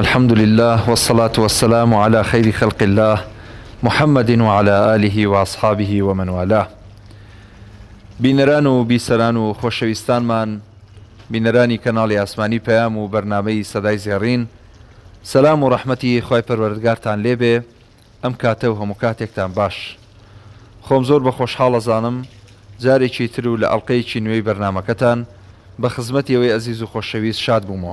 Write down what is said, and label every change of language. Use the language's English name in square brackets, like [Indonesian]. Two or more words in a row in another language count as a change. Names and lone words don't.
[Arabic] الحمد لله والصلاة والسلام على خير خلق الله محمد وعلى آله وأصحابه ومن والاه. [Central Kurdish] بینەران و بیسەران و خۆشەویستانمان، بینەرانی کەناڵی ئاسمانی پەیام و بەرنامەی سەدای زێڕین، سەلام و ڕەحمەتی خۆی پەروەردگارتان لێبێ. ئەم کاتە و هەموو کاتێکتان باش. خۆم زۆر بە خۆشحاڵ ئەزانم جارێکی تر و لە ئەڵلقەیەکی نوێی بەرنامەکەتان بە خزمەتی ئەوەی ئەزیز و خۆشەویست شاد بوومەوە.